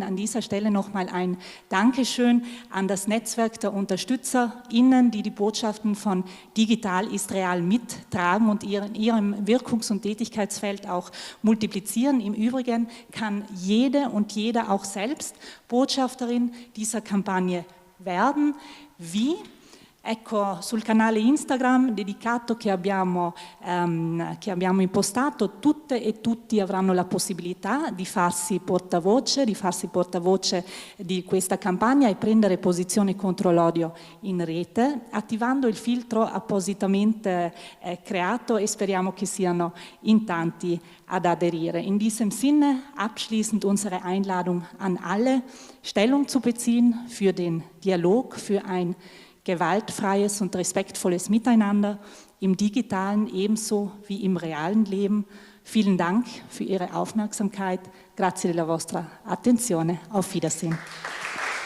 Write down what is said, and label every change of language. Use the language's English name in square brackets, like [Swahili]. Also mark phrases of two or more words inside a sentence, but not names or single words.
[German] An dieser Stelle nochmal ein Dankeschön an das Netzwerk der UnterstützerInnen, die die Botschaften von Digital ist real mittragen und in ihrem Wirkungs- und Tätigkeitsfeld auch multiplizieren. Im Übrigen kann jede und jeder auch selbst Botschafterin dieser Kampagne werden. Wie? [Italian] Ecco, sul canale Instagram dedicato che abbiamo impostato, tutte e tutti avranno la possibilità di farsi portavoce di questa campagna e prendere posizione contro l'odio in rete, attivando il filtro appositamente creato e speriamo che siano in tanti ad aderire. [German] In diesem Sinne abschließend unsere Einladung an alle, Stellung zu beziehen für den Dialog, für ein gewaltfreies und respektvolles Miteinander im digitalen ebenso wie im realen Leben. Vielen Dank für Ihre Aufmerksamkeit. [Italian] Grazie della vostra attenzione. [German] Auf Wiedersehen.